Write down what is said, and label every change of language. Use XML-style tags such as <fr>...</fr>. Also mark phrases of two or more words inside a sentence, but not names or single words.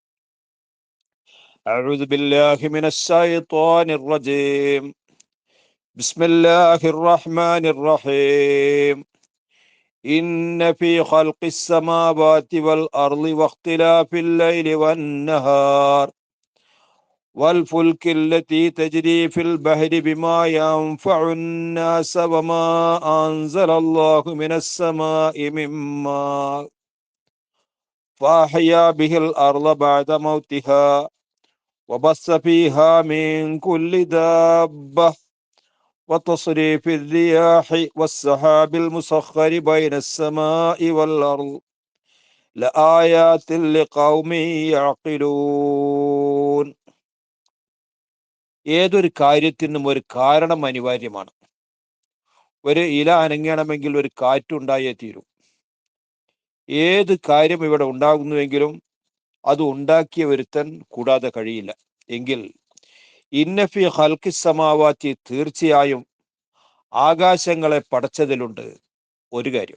<ar>أعوذ بالله من الشيطان الرجيم. بسم الله الرحمن الرحيم. إن في خلق السماوات والأرض واختلاف الليل والنهار والفلك التي تجري في البحر بما ينفع الناس وما أنزل الله من السماء من ماء فأحيا به الأرض بعد موتها وبث فيها من كل دابة وتصريف الرياح والسحاب المسخر بين السماء والأرض لآيات لقوم يعقلون.</ar> <ml>ഏതൊരു കാര്യത്തിനും ഒരു കാരണം അനിവാര്യമാണ്. ഒരു ഇല അനങ്ങണമെങ്കിൽ ഒരു കാറ്റുണ്ടായേ തീരൂ. ഏത് കാര്യം ഇവിടെ ഉണ്ടാകുന്നുവെങ്കിലും അത് ഉണ്ടാക്കിയ ഒരുത്തൻ കൂടാതെ കഴിയില്ല. എങ്കിൽ</ml> <ar>إن في خلق السماوات,</ar> <ml>തീർച്ചയായും ആകാശങ്ങളെ പടച്ചതിലുണ്ട് ഒരു കാര്യം.</ml>